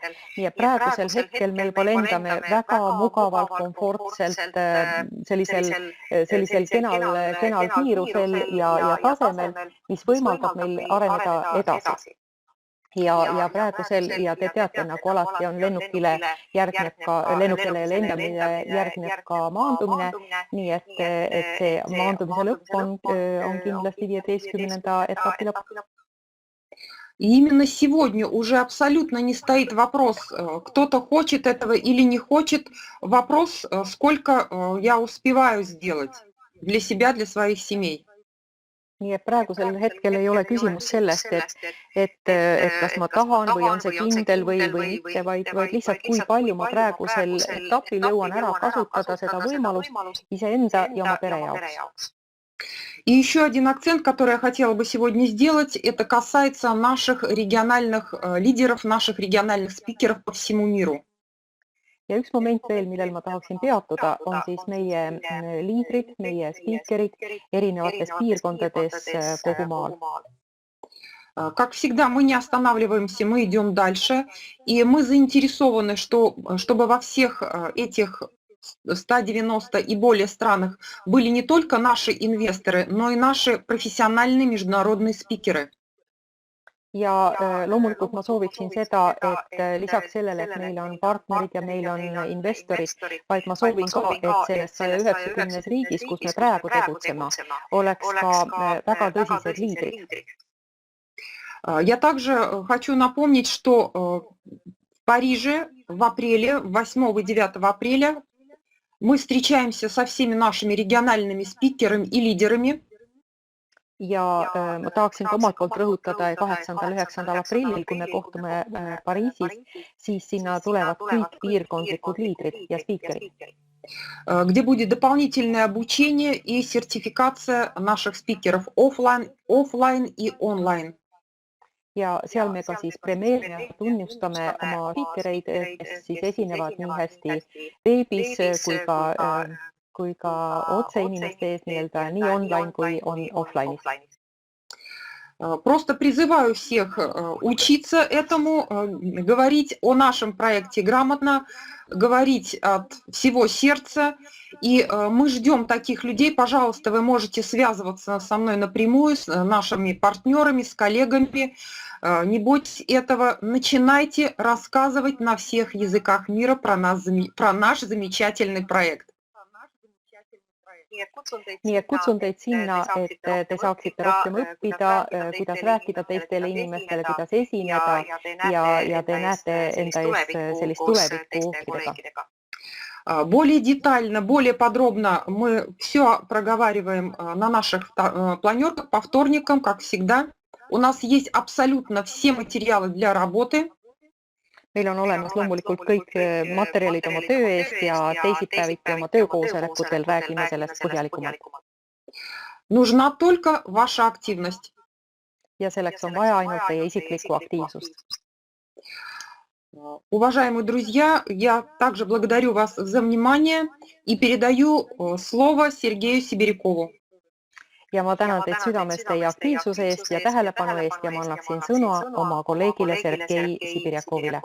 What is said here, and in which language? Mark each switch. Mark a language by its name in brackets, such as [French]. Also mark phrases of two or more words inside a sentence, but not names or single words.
[Estonian] Nii et praegusel hetkel me juba lendame väga mugavalt, komfortselt, sellisel kenal kiirusel ja tasemel, mis võimaldab meil areneda edasi. Ja praegusel, ja te teate, nagu alati on lennukile lendamine järgneb ka maandumine, nii et see maandumise lõpp on kindlasti 15. etapi lõpp. [Russian] И именно сегодня уже абсолютно не стоит вопрос, кто-то хочет этого или не хочет, вопрос, сколько я успеваю сделать для себя, для своих семей. [Estonian] Nii et praegusel hetkel ei ole küsimus sellest, et kas ma tahan või on see kindel või mitte, vaid lihtsalt kui palju ma praegusel etapil jõuan ära kasutada seda võimalust iseenda ja oma pere jaoks. [Russian] И еще один акцент, который я хотела бы сегодня сделать, это касается наших региональных лидеров, наших региональных спикеров по всему миру. [Estonian] Ja üks moment veel, millel ma tahaksin peatuda, on siis meie liidrid, meie spiikerid erinevates piirkondades kogu maal. [Russian] Как всегда, мы не останавливаемся, мы идем дальше, и мы заинтересованы, чтобы во всех этих 190 и более странах были не только наши инвесторы, но и наши профессиональные международные спикеры. [Estonian] Ja loomulikult ma sooviksin seda, et lisaks sellele, et meil on partnerid ja meil on investorid, vaid ma soovin ka, et selles 190 riigis, kus me praegu tegutseme, oleks ka väga tõsised liidrid. [Russian] Я также хочу напомнить, что в Париже в апреле, 8 и 9 апреля, мы встречаемся со всеми нашими региональными спикерами и лидерами. [Estonian] Ja ma tahaksin ka omalt poolt rõhutada 8.–9. aprillil, kui me kohtume Pariisis, siis sinna tulevad kõik piirkondlikud liidrid ja spiikerid. [Russian] Где будет дополнительное обучение и сертификация наших спикеров офлайн и онлайн. [Estonian] ja seal me ka siis premeerime ja tunnustame oma spiikereid, kes siis esinevad nii hästi veebis kui ka otse inimeste ees nii-öelda nii online kui on offline'is. [Russian] Просто призываю всех учиться этому, говорить о нашем проекте грамотно, говорить от всего сердца. И мы ждем таких людей. Пожалуйста, вы можете связываться со мной напрямую, с нашими партнерами, с коллегами. Не бойтесь этого. Начинайте рассказывать на всех языках мира про наш замечательный проект. [Estonian] Nii et kutsun teid sinna, et te saaksite rohkem õppida, kuidas rääkida teistele inimestele, kuidas esineda ja te näete enda ees sellist tulevikku ohvidega. [Russian] Более детально, более подробно мы все проговариваем на наших планерках по вторникам, как всегда. У нас есть абсолютно все материалы для работы. [Estonian] Meil on olemas loomulikult kõik materjalid oma töö eest ja teisipäeviti oma töökoosolekutel räägime sellest põhjalikumalt. [Russian] Нужна только ваша активность. [Estonian] Ja selleks on vaja ainult teie isiklikku aktiivsust. [Russian] Уважаемые друзья, я также благодарю вас за внимание и передаю слово Сергею Сибирякову. [Estonian] Ja ma tänan teid südamest teie aktiivsuse eest ja tähelepanu eest ja ma annaksin sõna oma kolleegile Sergei Sibirjakovile.